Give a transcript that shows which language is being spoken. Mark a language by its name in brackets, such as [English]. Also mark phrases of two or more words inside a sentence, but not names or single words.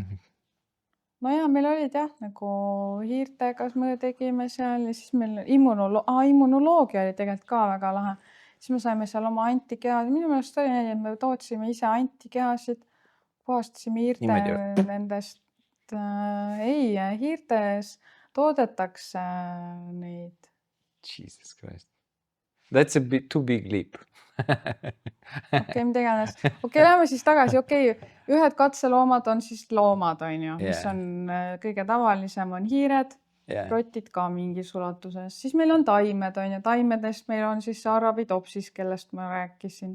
[Estonian] No jaa, meil olid jah, nagu hiirtega me tegime seal ja siis meil immunoloogia oli tegelikult ka väga lahe. Siis me saime seal oma antikehad. Minu meelest oli nii, et me tootsime ise antikehasid, puhastasime hiirte nendest. Ei, hiirtes toodetakse neid. [English] Jesus Christ. That's a bit too big leap. [Estonian] Okei, mida iganes. Okei, lähme siis tagasi. Okei, ühed katseloomad on siis loomad, on ju, mis on kõige tavalisem on hiired, rotid ka mingis ulatuses. Siis meil on taimed, on ju. Taimedest meil on siis Arabidopsis, kellest ma rääkisin.